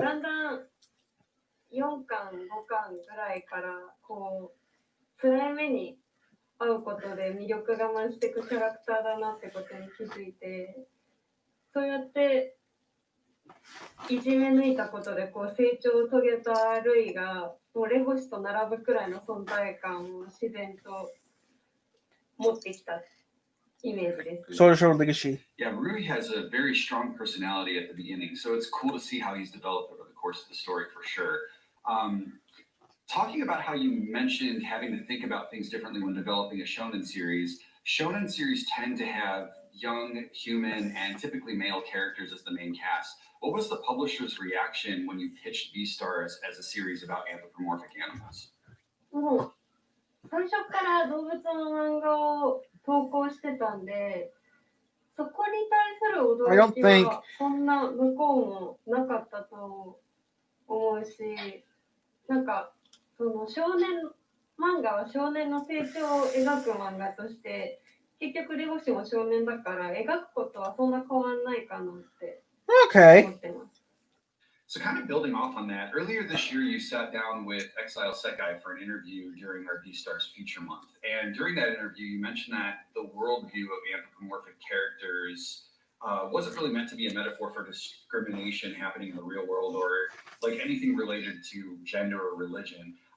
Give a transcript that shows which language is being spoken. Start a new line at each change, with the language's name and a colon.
Japanese: だんだん4巻5巻ぐらいからこう辛い目に遭うことで魅力が増していくキャラクターだなってことに気づいて、そうやっていじめ抜いたことでこう成長を遂げたルイがもうレゴシと並ぶくらいの存在感を自然と持ってきたイメージです、ね。
English: So to show Legacy. Yeah, Rui has a very strong personality at the beginning, so it's cool to see how he's developed over the course of the story for sure. Talking about how you mentioned having to think about things differently when developing a shonen series tend to have young, human, and typically male characters as the main cast. What was the publisher's reaction when you pitched Beastars as a series about anthropomorphic animals?
Japanese: もう最初から動物の漫画を投稿してたんで、そこに対する驚きはそんな向こうもなかったと思うし、なんかその少年漫画は少年の成長を描く漫画として、結局レゴシも少年だから描くことはそんな変わんないかなって思
English: Okay.
Japanese: ってます。
English: So kind of building off on that, earlier this year you sat down with Exile Sekai for an interview during our Beastars Feature Month. And during that interview, you mentioned that the worldview of anthropomorphic characters wasn't really meant to be a metaphor for discrimination happening in the real world or like anything related to gender or religion.